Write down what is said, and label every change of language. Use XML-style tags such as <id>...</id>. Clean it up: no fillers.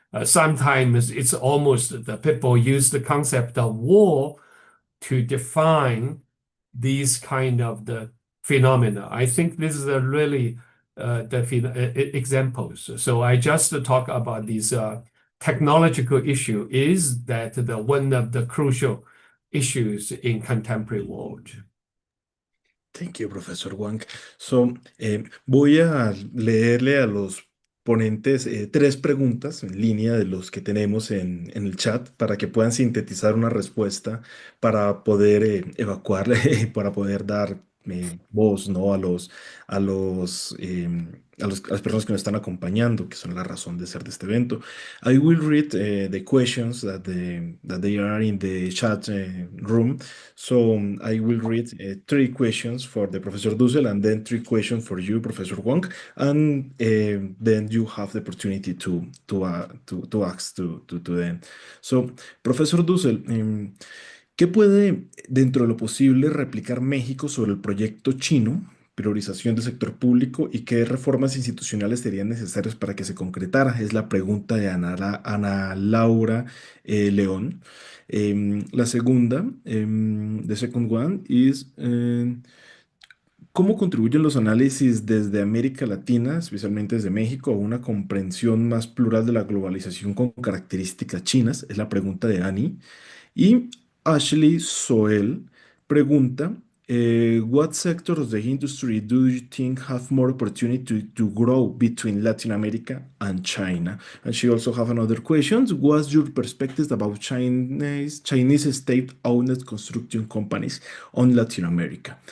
<en>Sometimes it's almost the people use the concept of war to define these kind of the phenomena. I think this is a really the examples. So I just talk about these technological issue is that the one of the crucial issues in contemporary world. Thank you, Professor Wang.</en> <es>So, voy a leerle a los ponentes 3 preguntas en línea de los que tenemos en el chat para que puedan sintetizar una respuesta para poder evacuar, para poder dar voz, ¿no? A las personas que nos están acompañando, que son la razón de ser de este evento.</es> <en>I will read the questions that they are in the chat room. So I will read 3 questions for the Professor Dussel and then 3 questions for you, Professor Wong, and then you have the opportunity to ask to them.</en> <es>So, Professor Dussel, ¿qué puede, dentro de lo posible, replicar México sobre el proyecto chino, priorización del sector público, y qué reformas institucionales serían necesarias para que se concretara? Es la pregunta de Ana Laura León. La segunda,</es> <en>the second one is,</en> <es>¿Cómo contribuyen los análisis desde América Latina, especialmente desde México, a una comprensión más plural de la globalización con características chinas? Es la pregunta de Annie. Y Ashley Soel pregunta,</es> <en>what sectors of the industry do you think have more opportunity to grow between Latin America and China? And she also have another question. What's your perspective about Chinese state-owned construction companies on Latin America?</en>